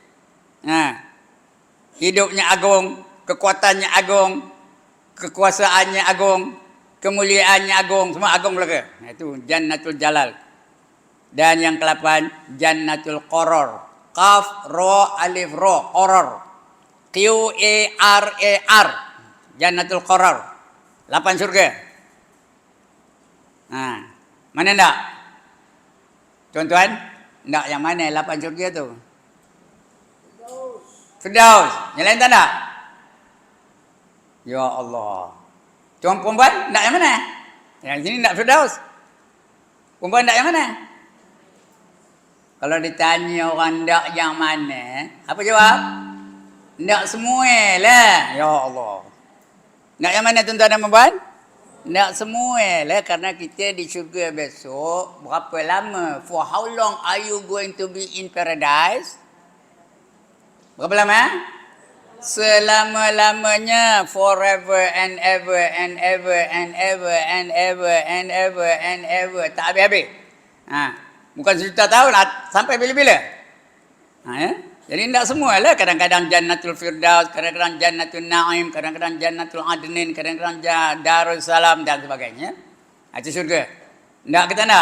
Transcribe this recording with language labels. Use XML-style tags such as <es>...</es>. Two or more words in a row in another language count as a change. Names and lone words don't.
<ms>Hidupnya agung, kekuatannya agung, kekuasaannya agung, kemuliaannya agung, semua agung mereka. Itu Jannatul Jalal. Dan yang ke-8 Jannatul Qaror. Qaf, Ro, Alif, Ro, Qaror. Q-A-R-A-R. Jannatul Qaror. 8 syurga. Mana ndak? Tuan-tuan, ndak yang mana 8 syurga tu? Firdaus. Yang lain tak ndak?</ms> <ar>Ya Allah.</ar> <ms>Tuan perempuan, ndak yang mana? Yang sini ndak Firdaus. Perempuan ndak yang mana? Kalau ditanya orang ndak yang mana, apa jawab? Ndak semua lah.</ms> <ar>Ya Allah.</ar> <ms>Ndak yang mana tuan-tuan dan puan-puan? Tak semua lah, karena kita di syurga besok berapa lama?</ms> <en>For how long are you going to be in paradise?</en> <ms>Berapa lama? Selama-lamanya,</ms> <en>forever and ever and ever and ever and ever and ever and ever,</en> <ms>tak habis-habis. Bukan sejuta tahun, sampai bila-bila. Ya? Jadi tidak semualah, kadang-kadang Jannatul Firdaus, kadang-kadang Jannatul Naim, kadang-kadang Jannatul Adnin, kadang-kadang Darussalam dan sebagainya. Itu syurga. Tidak ke tak nak?</ms>